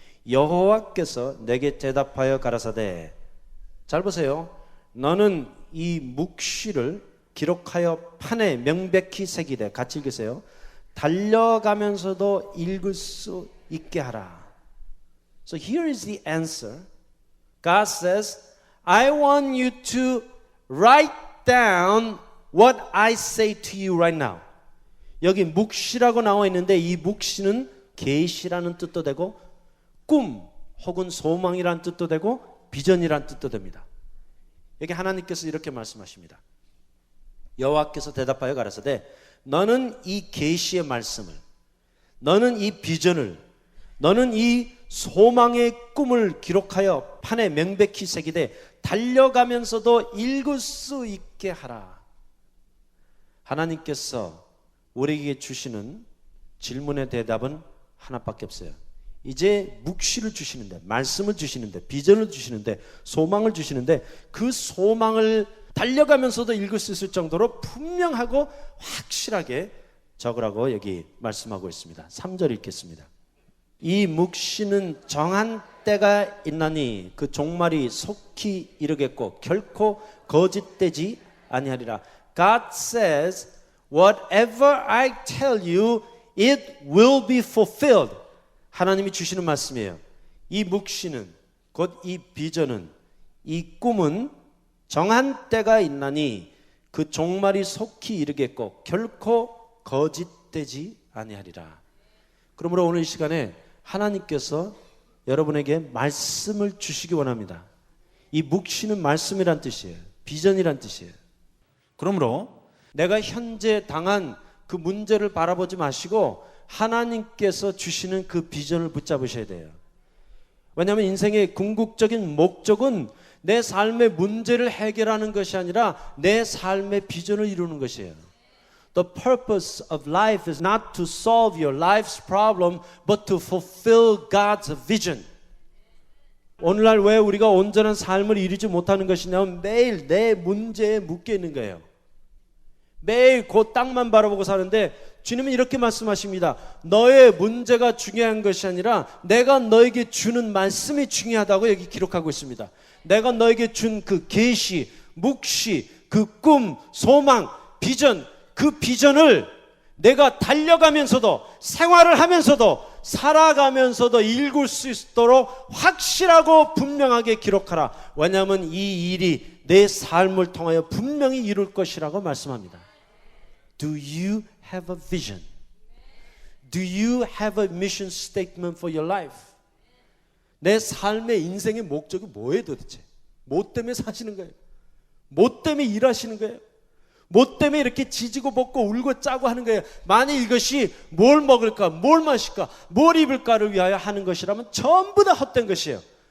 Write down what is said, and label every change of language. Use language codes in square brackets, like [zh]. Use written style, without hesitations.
[ko] 여호와께서 내게 대답하여 가라사대. 잘 보세요. 너는 이 묵시를 기록하여 판에 명백히 새기되, 같이 읽으세요. 달려가면서도 읽을 수 있게 하라. [en] So here is the answer. God says, I want you to write down what I say to you right now. [ko] 여기 묵시라고 나와 있는데 이 묵시는 계시라는 뜻도 되고 꿈 혹은 소망이라는 뜻도 되고 비전이라는 뜻도 됩니다. 여기 하나님께서 이렇게 말씀하십니다. 여호와께서 대답하여 가라사대 너는 이 계시의 말씀을, 너는 이 비전을, 너는 이 소망의 꿈을 기록하여 판에 명백히 새기되 달려가면서도 읽을 수 있게 하라. 하나님께서 우리에게 주시는 질문의 대답은 하나밖에 없어요. 이제 묵시를 주시는데, 말씀을 주시는데, 비전을 주시는데, 소망을 주시는데 그 소망을 달려가면서도 읽을 수 있을 정도로 분명하고 확실하게 적으라고 여기 말씀하고 있습니다. 3절 읽겠습니다. 이 묵시는 정한 때가 있나니 그 종말이 속히 이르겠고 결코 거짓되지 아니하리라. [en] God says, whatever I tell you, it will be fulfilled. [ko] 하나님이 주시는 말씀이에요. 이 묵시는, 곧 이 비전은, 이 꿈은 정한 때가 있나니 그 종말이 속히 이르겠고 결코 거짓되지 아니하리라. 그러므로 오늘 이 시간에 하나님께서 여러분에게 말씀을 주시기 원합니다. 이 묵시는 말씀이란 뜻이에요. 비전이란 뜻이에요. 그러므로 내가 현재 당한 그 문제를 바라보지 마시고 하나님께서 주시는 그 비전을 붙잡으셔야 돼요. 왜냐하면 인생의 궁극적인 목적은 내 삶의 문제를 해결하는 것이 아니라 내 삶의 비전을 이루는 것이에요. [en] The purpose of life is not to solve your life's problem, but to fulfill God's vision. [ko] 오늘날 왜 우리가 온전한 삶을 이루지 못하는 것이냐면 매일 내 문제에 묶여 있는 거예요. 매일 그 땅만 바라보고 사는데 주님은 이렇게 말씀하십니다. 너의 문제가 중요한 것이 아니라 내가 너에게 주는 말씀이 중요하다고 여기 기록하고 있습니다. 내가 너에게 준 그 계시, 묵시, 그 꿈, 소망, 비전, 그 비전을 내가 달려가면서도 생활을 하면서도 살아가면서도 읽을 수 있도록 확실하고 분명하게 기록하라. 왜냐하면 이 일이 내 삶을 통하여 분명히 이룰 것이라고 말씀합니다. [en] Do you have a vision? Do you have a mission statement for your life? [ko] 내 삶의 인생의 목적이 뭐예요 도대체? 뭐 때문에 사시는 거예요? 뭐 때문에 일하시는 거예요? 뭐 때문에 이렇게 지지고 볶고 울고 짜고 하는 거예요? 만약 이것이 뭘 먹을까, 뭘 마실까, 뭘 입을까를 위하여 하는 것이라면 전부 다 헛된 것이에요.